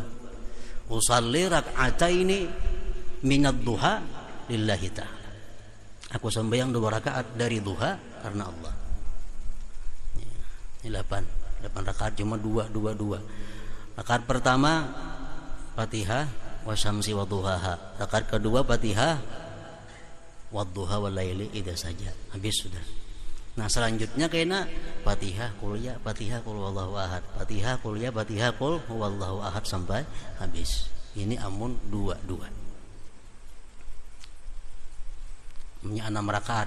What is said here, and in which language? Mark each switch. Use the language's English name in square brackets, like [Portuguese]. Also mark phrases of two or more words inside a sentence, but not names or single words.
[Arabic] أصلي ركعتين من الضحى لله تعالى. [Banjar] Aku sembahyang 2 rakaat dari duha karena Allah. Ini 8 rakaat cuma 2-2. Rakaat pertama Fatihah [Arabic] والشمس وضحاها. [Banjar] Rakaat kedua Fatihah [Arabic] والضحى والليل إذا [Banjar] saja. Habis sudah. Nah, selanjutnya kena Fatihah [Arabic] قل يا, [Banjar] Fatihah [Arabic] قل هو الله أحد, [Banjar] Fatihah [Arabic] قل يا, [Banjar] Fatihah [Arabic] قل هو الله أحد [Banjar] sampai habis. Ini amun 2-2. Punya 6 rakaat.